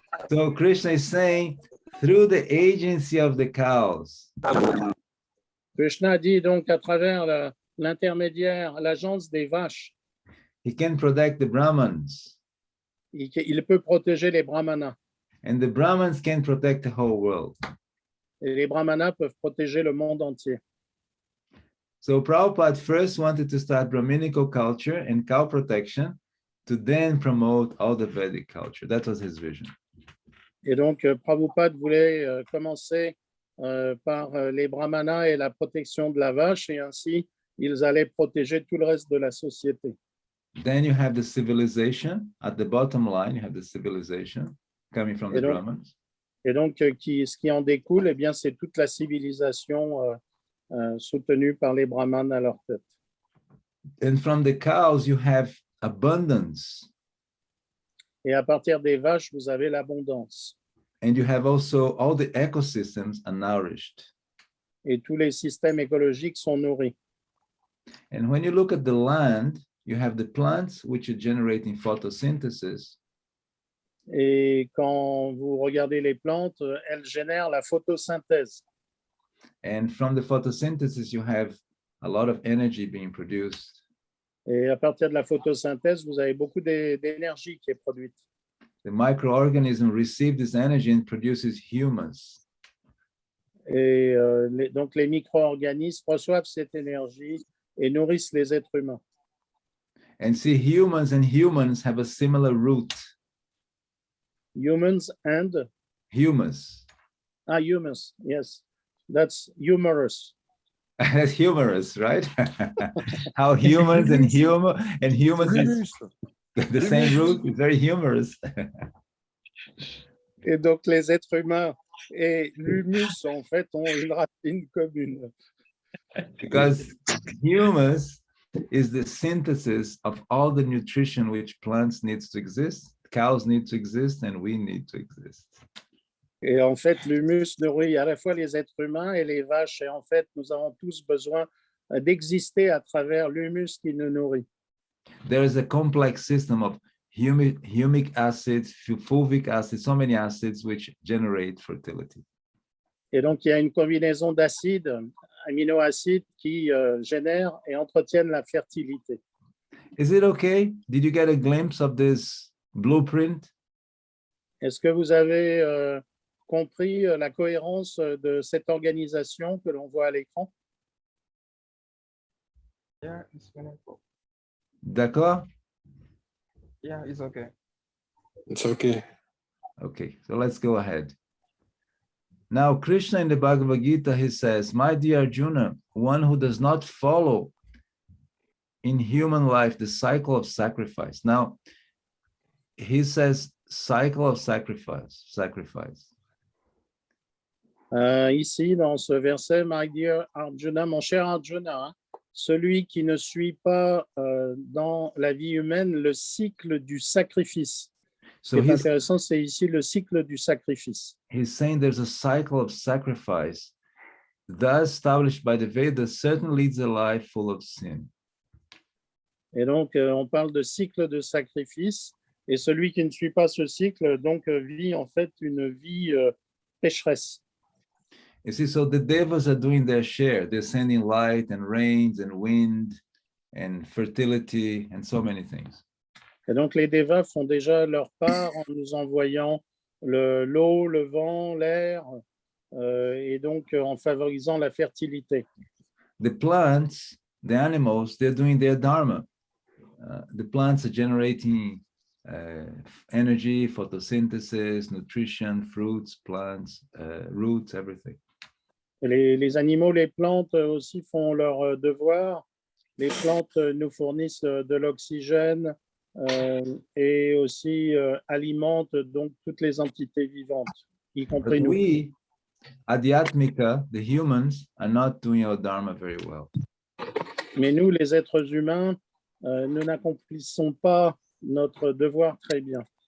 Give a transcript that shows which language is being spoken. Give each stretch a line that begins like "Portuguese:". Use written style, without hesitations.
English: So Krishna is saying, through the agency of the cows,
French: Krishna dit donc à travers l'intermédiaire, l'agence des vaches,
English: he can protect the Brahmins,
French: il peut protéger les brahmanas.
English: and the Brahmins can protect the whole world.
French: Et les brahmanas peuvent protéger le monde entier.
English: So Prabhupada first wanted to start Brahminical culture and cow protection to then promote all the Vedic culture. That was his vision.
French: Et donc, Prabhupada voulait commencer par les brahmanas et la protection de la vache, et ainsi, ils allaient protéger tout le reste de la société.
English: Then you have the civilization. At the bottom line, you have the civilization coming from the Brahmins.
French: Et donc, ce qui en découle, eh bien, c'est toute la civilisation soutenue par les brahmanes à leur tête.
English: And from the cows, you have abundance.
French: Et à partir des vaches, vous avez l'abondance.
English: And you have also all the ecosystems are nourished.
French: Et tous les systèmes écologiques sont nourris.
English: And when you look at the land, you have the plants which are generating photosynthesis.
French: Et quand vous regardez les plantes, elles génèrent la photosynthèse.
English: And from the photosynthesis, you have a lot of energy being produced.
French: Et à partir de la photosynthèse, vous avez beaucoup d'énergie qui est produite.
English: The microorganism receives this energy and produces humus.
French: Et donc, les micro-organismes reçoivent cette énergie et nourrissent les êtres humains.
English: And see, humans and humans have a similar root. Humans and Humus. humans, yes. That's humorous. That's humorous, right? How humans and humans is the same root is very humorous.
French: Et donc, les êtres humains et l'humus, en fait, ont une racine commune.
English: Because humus is the synthesis of all the nutrition which plants needs to exist, cows need to exist, and we need to exist.
French: Et en fait, l'humus nourrit à la fois les êtres humains et les vaches. Et en fait, nous avons tous besoin d'exister à travers l'humus qui nous nourrit.
English: There is a complex system of humic acids, fulvic acids, so many acids which generate fertility.
French: Et donc, il y a une combinaison d'acides, aminoacides, qui génèrent et entretiennent la fertilité.
English: Is it okay? Did you get a glimpse of this blueprint?
French: Est-ce que vous avez compris la cohérence de cette organisation que l'on voit à l'écran?
English: Yeah, it's meaningful.
French: D'accord?
English: Yeah, it's okay. It's okay. Okay, so let's go ahead. Now, Krishna in the Bhagavad Gita, he says, my dear Arjuna, one who does not follow in human life the cycle of sacrifice. Now, he says cycle of sacrifice.
French: Ici, dans ce verset,
English: my dear Arjuna,
French: mon cher Arjuna, hein, celui qui ne suit pas dans la vie humaine le cycle du sacrifice. Ce qui est intéressant, c'est ici le cycle du sacrifice.
English: He's saying there's a cycle of sacrifice thus established by the Vedas certainly leads a life full of sin.
French: Et donc, on parle de cycle de sacrifice, et celui qui ne suit pas ce cycle, donc, vit en fait une vie pécheresse.
English: You see, so the devas are doing their share. They're sending light and rains and wind and fertility and so many things.
French: Et donc, les dévas font déjà leur part en nous envoyant l'eau, le vent, l'air, et donc en favorisant la fertilité.
English: The plants, the animals, they're doing their dharma. The plants are generating energy, photosynthesis, nutrition, fruits, plants, roots, everything.
French: Les animaux, les plantes aussi font leur devoir. Les plantes nous fournissent de l'oxygène et aussi alimentent donc toutes les entités vivantes, y compris nous.
English: We, Adhyatmika, the humans, are not doing our dharma very well.
French: Mais nous, les êtres humains, nous n'accomplissons pas notre devoir très bien.